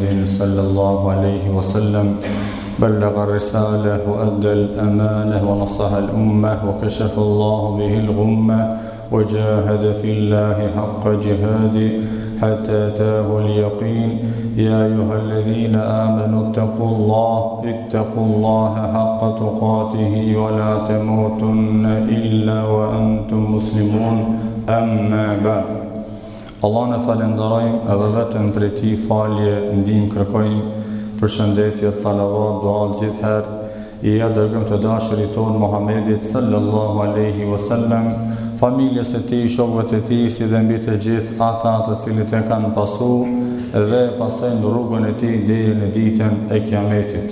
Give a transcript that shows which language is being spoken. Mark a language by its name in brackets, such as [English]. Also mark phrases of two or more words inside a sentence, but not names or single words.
[Arabic] صلى الله عليه وسلم بلغ الرسالة وأدى الأمانة ونصح الأمة وكشف الله به الغمة وجاهد في الله حق جهاده حتى أتاه اليقين يا أيها الذين آمنوا اتقوا الله حق تقاته ولا تموتن إلا وأنتم مسلمون أما بعد. [Albanian] Allah në falenderojmë edhe vetëm për ti falje ndihmë kërkojmë, përshëndetje, salavat, dua gjithherë i dërgëm të dashurit tonë Muhammedit [Arabic] صلى الله عليه وسلم, [Albanian] familjes e tij, shokëve të tij, si dhe mbi të gjithë ata të cilët e kanë pasu dhe pasojnë rrugën e tij deri në ditën e Kiametit.